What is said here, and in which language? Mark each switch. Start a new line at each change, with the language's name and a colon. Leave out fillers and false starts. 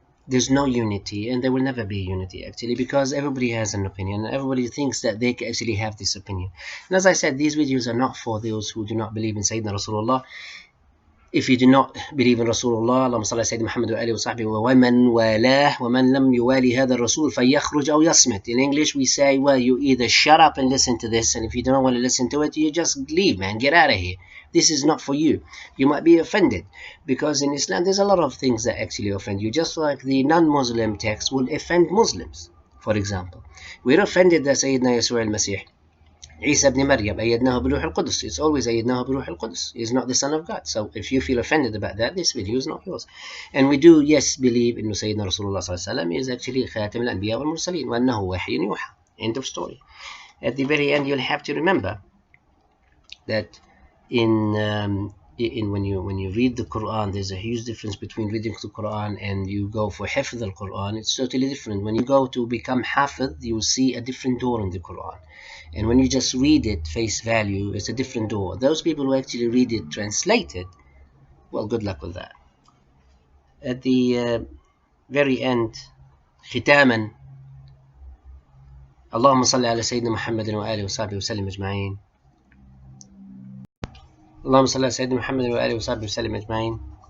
English: There's no unity, and there will never be unity actually, because everybody has an opinion and everybody thinks that they actually have this opinion. And as I said, these videos are not for those who do not believe in Sayyidina Rasulullah. If you do not believe in Rasulullah,
Arabic: اللهم صل على سيدنا محمد وآله وصحبه ومن والاه ومن لم يوالي هذا الرسول فيخرج أو يصمت.
English: In English we say, well, you either shut up and listen to this, and if you don't want to listen to it, you just leave, man, get out of here. This is not for you. You might be offended, because in Islam there's a lot of things that actually offend you, just like the non-Muslim text will offend Muslims. For example, we're offended that Sayyidina Yeshua al-Masih, Isa ibn Maryam,
Arabic: أيدناه بروح القدس.
English: It's always
Arabic: أيدناه بروح القدس.
English: He's not the son of God. So if you feel offended about that, this video is not yours. And we do, yes, believe in Sayyidina Rasulullah صلى الله عليه وسلم is actually
Arabic: خاتم الأنبياء والمرسلين وأنه وحي يوحى.
English: End of story. At the very end, you'll have to remember that when you read the Quran, there's a huge difference between reading the Quran and you go for hifz al-Quran. It's totally different. When you go to become hafiz, you will see a different door in the Quran. And when you just read it face value, it's a different door. Those people who actually read it translated, well, good luck with that. At the very end,
Arabic: ختاما, اللهم صل على سيدنا محمد وآله وصحبه وسلم أجمعين. اللهم صل على سيدنا محمد وآله وصحبه وسلم أجمعين.